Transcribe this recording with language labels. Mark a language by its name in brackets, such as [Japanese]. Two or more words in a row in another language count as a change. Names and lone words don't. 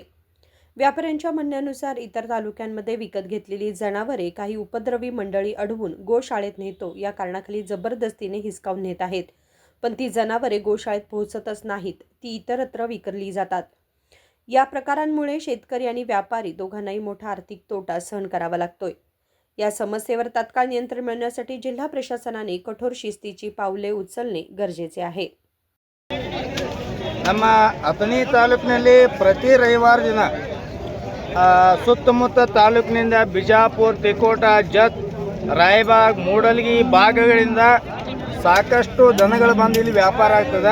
[Marathi] व्यापाऱ्यांच्या म्हणण्यानुसार इतर तालुक्यांमध्ये विकत घेतलेली जनावरे काही उपद्रवी मंडळी अडवून गोशाळेत नेतो या कारणाखाली जबरदस्तीने हिसकावून नेत आहेत, पण ती जनावरे गोशाळेत पोहोचतच नाहीत, ती इतरत्र विकली जातात। या प्रकारांमुळे शेतकरी आणि व्यापारी दोघांनाही मोठा आर्थिक तोटा सहन करावा लागतोय। या समस्येवर तात्काळ नियंत्रण मिळवण्यासाठी जिल्हा प्रशासनाने कठोर शिस्तीची पावले उचलणे गरजेचे आहे। [Kannada] ನಮ್ಮ ಅಥಣಿ ತಾಲೂಕಿನಲ್ಲಿ ಪ್ರತಿ ರವಿವಾರ ದಿನ ಸುತ್ತಮುತ್ತ ತಾಲೂಕಿನಿಂದ ಬಿಜಾಪುರ, ತಿಕೋಟ, ಜತ್, ರಾಯಬಾಗ್, ಮೂಡಲಗಿ ಭಾಗಗಳಿಂದ ಸಾಕಷ್ಟು ದನಗಳು ಬಂದು ಇಲ್ಲಿ ವ್ಯಾಪಾರ ಆಗ್ತದೆ।